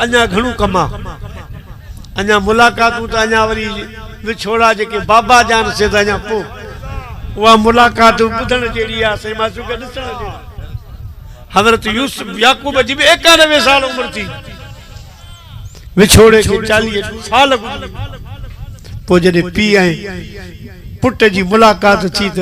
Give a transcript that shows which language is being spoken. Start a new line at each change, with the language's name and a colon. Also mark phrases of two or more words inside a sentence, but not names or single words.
Sindhi: अञा घणो कम आहे अञा मुलाक़ातूं त अञा वरी विछोड़ा जेके बाबा जान से त अञा पोइ उहा मुलाक़ात ॿुधण जहिड़ी आहे साईं मां चुका ॾिसण जहिड़ी हज़रत यूसुफ याकूब जी बि 91 साल उमिरि थी विछोड़े खे 40 साल पोइ जॾहिं पीउ ऐं पुट जी मुलाक़ात थी त